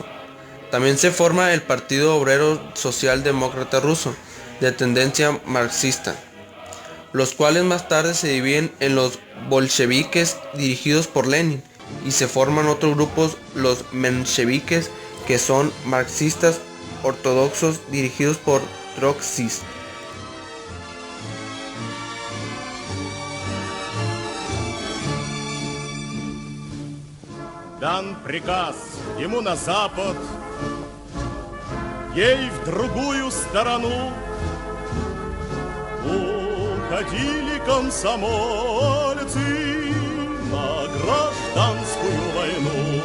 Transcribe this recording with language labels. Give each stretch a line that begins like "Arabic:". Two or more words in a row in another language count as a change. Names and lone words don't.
Spanish: También se forma el Partido Obrero Socialdemócrata Ruso, de tendencia marxista, los cuales más tarde se dividen en los bolcheviques dirigidos por Lenin, y se forman otros grupos, los mencheviques, que son marxistas ortodoxos dirigidos por Trotsky.
Russian: Дан приказ ему на запад, ей в другую сторону. Уходили комсомольцы на гражданскую войну.